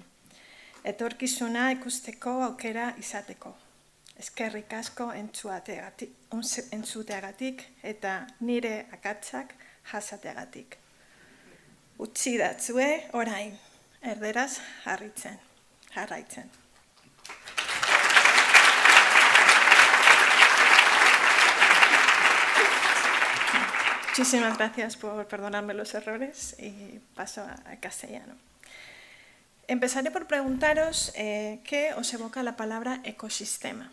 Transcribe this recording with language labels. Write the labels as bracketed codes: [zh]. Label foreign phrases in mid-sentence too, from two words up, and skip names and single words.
[eu] Etorkizuna ikusteko aukera izateko. Eskerrik asko entzuteagatik eta nire akatsak jasateagatik. Utzi datzue orain, erderaz jarraitzen. [es] Muchísimas gracias por perdonarme los errores y paso a castellano. Empezaré por preguntaros qué os evoca la palabra ecosistema.